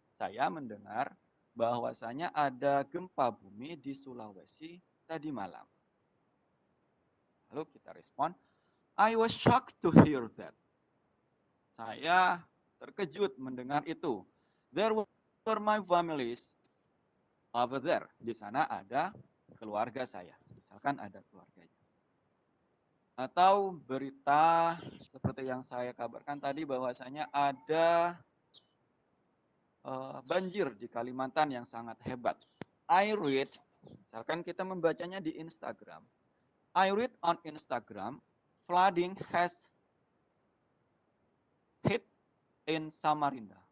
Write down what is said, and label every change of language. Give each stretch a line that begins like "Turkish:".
Indonesian: Saya mendengar bahwasanya ada gempa bumi di Sulawesi tadi malam. Lalu kita respon,
English: I was shocked to hear that.
Indonesian: Saya terkejut mendengar itu.
English: There were my families over there.
Indonesian: Di sana ada keluarga saya. Misalkan ada keluarganya. Atau berita seperti yang saya kabarkan tadi bahwasanya ada banjir di Kalimantan yang sangat hebat.
English: I read,
Indonesian: misalkan kita membacanya di Instagram.
English: I read on Instagram, flooding has hit in Samarinda.